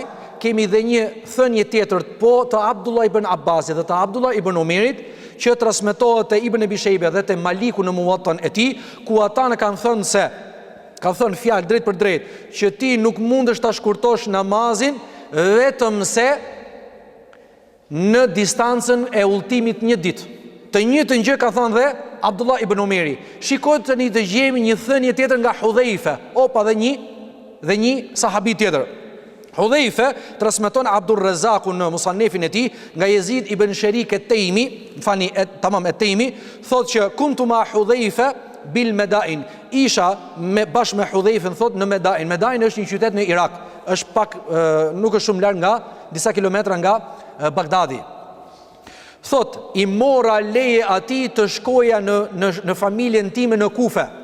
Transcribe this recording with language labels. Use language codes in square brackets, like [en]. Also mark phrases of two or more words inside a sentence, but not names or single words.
[sq] Kemi dhe një thënie tjetër të Abdullah ibn Abbasit dhe të Abdullah ibn Umerit, që transmetohet te Ibn Abi Shejbe dhe te Maliku në Muwattën e tij, ku ata në kanë thënë fjalë drejt për drejt që ti nuk mundesh ta shkurtosh namazin vetëm se në distancën e udhëtimit një ditë. Të njëjtën gjë ka thënë dhe Abdullah ibn Umeri. Shikojtë tani të gjejmë një thënie tjetër nga Hudhaifa, dhe një sahabi tjetër. Hudhaifa transmeton Abdur Razzaq në Musannefin e tij nga Yazid ibn Sharik et-Taymi, et-Taymi, thotë që [ar] كنت مع حذيفة بالمدائن. [sq] Isha bashkë me Hudhaifën thotë në Madain. Madain është një qytet në Irak, është pak nuk është shumë larg nga disa kilometra nga Bagdadi. Thot, i mora leje ati të shkoja në familjen time në Kufe.